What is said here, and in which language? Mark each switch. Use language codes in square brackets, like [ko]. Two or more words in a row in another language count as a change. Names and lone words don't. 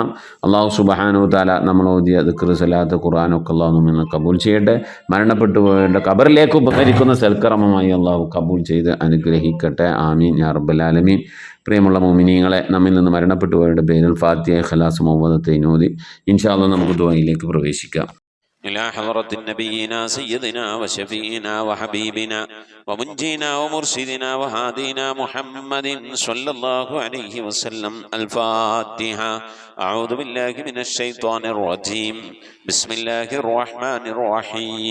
[ar] الله سبحانه وتعالى [ml] നമ്മൾ ഓതിയ ദിക്ർ സ്വലാത്ത് ഖുർആനൊക്കെ അള്ളാഹു നമ്മെ കബൂൽ ചെയ്യട്ടെ. മരണപ്പെട്ടു പോയവരുടെ ഖബറിലേക്ക് ഉപകരിക്കുന്ന സൽക്കർമ്മമായി അള്ളാഹു കബൂൽ ചെയ്ത് അനുഗ്രഹിക്കട്ടെ. [ar] آمين يا رب العالمين. [ml] പ്രിയമുള്ള മുഅ്മിനീങ്ങളെ, നമ്മിൽ നിന്ന് മരണപ്പെട്ടു പോയവരുടെ പേരിൽ ഫാത്തിഹ, ഖലാസ്, മുഅവ്വദത്തൈൻ ഓതി [ar] إن شاء الله [ml] നമുക്ക് ദുആയിലേക്ക് പ്രവേശിക്കാം. [ar] إلى حضرة نبينا سيدنا وشفينا وحبيبنا ومنجينا ومرشدنا وهادينا محمد صلى الله عليه وسلم. الفاتحة. أعوذ بالله من الشيطان الرجيم. بسم الله الرحمن الرحيم.